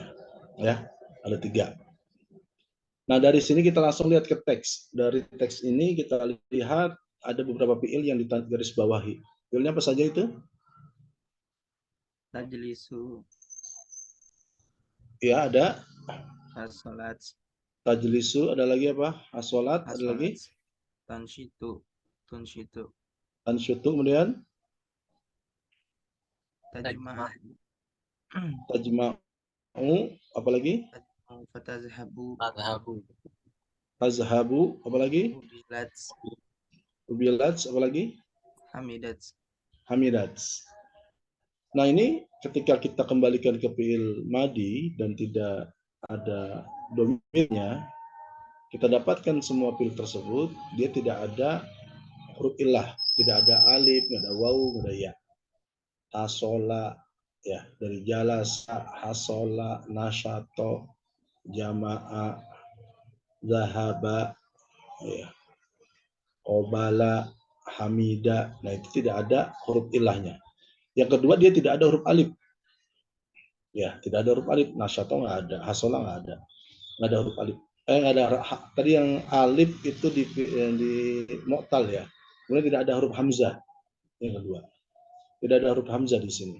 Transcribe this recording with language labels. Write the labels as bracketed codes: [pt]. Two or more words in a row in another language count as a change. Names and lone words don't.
[id] Ya, ada 3. Nah, dari sini kita langsung lihat ke teks. Dari teks ini kita lihat ada beberapa fi'il yang digaris bawahi. Fi'ilnya apa saja itu? Tajlisu, Ya, ada as-salat, tajlisu, ada lagi apa? As-salat, ada as-salat, lagi tanshitu, tunshitu, ansyutu, kemudian tajma', tajma'u, apa lagi? tajma'u, fatazhabu, Tazhabu, apa lagi? ubilat, Ubilats, apa lagi? hamidat. Hamidat. Nah, ini ketika kita kembalikan ke fi'il madi dan tidak ada domirnya, kita dapatkan semua fi'il tersebut, dia tidak ada huruf illah, tidak ada alif, tidak ada waw, tidak ada ya. Hasola, ya, dari jalas, hasola, nasyato, jama'a, zahaba, ya, obala, hamida. Nah, itu tidak ada huruf ilahnya. Yang kedua, dia tidak ada huruf alif. Ya, tidak ada huruf alif. Nasyato nggak ada, hasola nggak ada huruf alif. Nggak ada. Tadi yang alif itu di mu'tal ya. Kemudian tidak ada huruf hamzah. Yang kedua, tidak ada huruf hamzah di sini.